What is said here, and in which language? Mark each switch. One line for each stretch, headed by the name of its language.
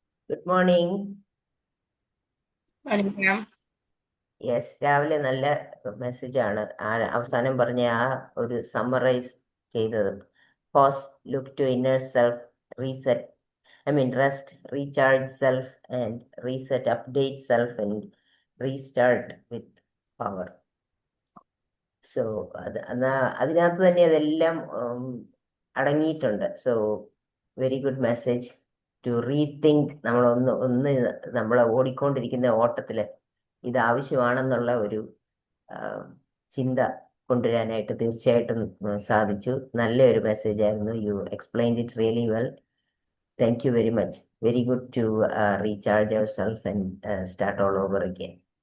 English: Good morning. Ma'am,
Malayalam: yes, രാവിലെ നല്ല മെസ്സേജാണ് അവസാനം പറഞ്ഞ ആ ഒരു സമ്മറൈസ് ചെയ്തത്.
English: Pause, look to inner self, reset, rest, recharge self and reset, update self and restart with power.
Malayalam: So അതിനകത്ത് തന്നെ അതെല്ലാം അടങ്ങിയിട്ടുണ്ട്.
English: So very good message to rethink.
Malayalam: നമ്മളെ ഓടിക്കൊണ്ടിരിക്കുന്ന ഓട്ടത്തിൽ ഇത് ആവശ്യമാണെന്നുള്ള ഒരു ചിന്ത കൊണ്ടുവരാനായിട്ട് തീർച്ചയായിട്ടും സാധിച്ചു. നല്ലൊരു മെസ്സേജ് ആയിരുന്നു.
English: You explained it really well. Thank you very much. Very good to recharge ourselves and start all over again.